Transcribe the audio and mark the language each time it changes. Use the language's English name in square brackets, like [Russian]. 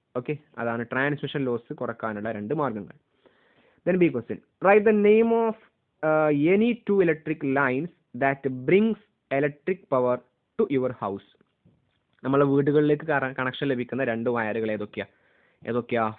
[Malayalam] Okay, അതാണ് transmission loss കുറക്കാനുള്ള 2 മാർഗങ്ങൾ. [English] Then B question. Write the name of any 2 electric lines that brings electric power to your house. [Malayalam] നമ്മളെ വീടുകളിലേക്ക് connection ലഭിക്കുന്ന 2 വയറുകൾ ഏതൊക്കെയാ?